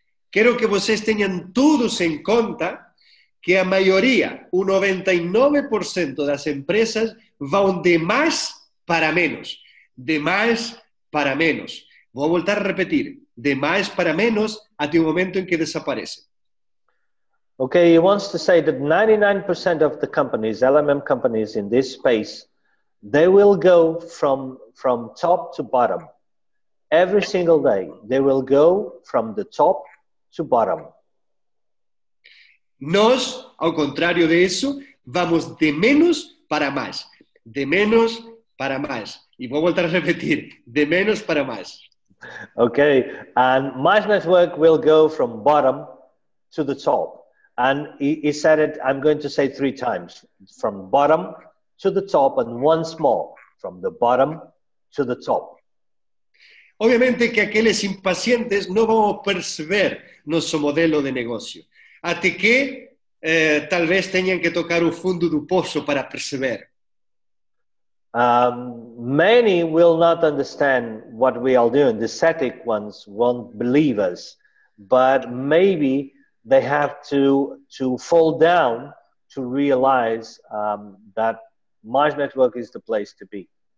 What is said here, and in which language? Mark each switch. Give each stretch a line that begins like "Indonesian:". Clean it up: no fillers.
Portuguese: Quero que vocês tenham todos em conta que a maioria, o 99% das empresas vão de mais para menos. De mais para menos. Vou voltar a repetir. De mais para menos até o momento em que desaparecem.
English: Okay, he wants to say that 99% of the companies, LMM companies in this space, they will go from top to bottom. Every single day, they will go from the top to bottom.
Portuguese: Nós, ao contrário disso, vamos de menos para mais. De menos para mais. E vou voltar a repetir. De menos para mais.
English: Okay, and Mize Network will go from bottom to the top. And he said it, I'm going to say 3 times. From bottom to the top, and once more. From the bottom to the top.
Portuguese: Obviamente que aqueles impacientes não vão perceber nosso modelo de negócio. Até que talvez tenham que tocar o fundo do poço para perceber.
English: Many will not understand what we are doing. The static ones won't believe us. but maybe they have to fall down to realize that Mize Network is the place to be.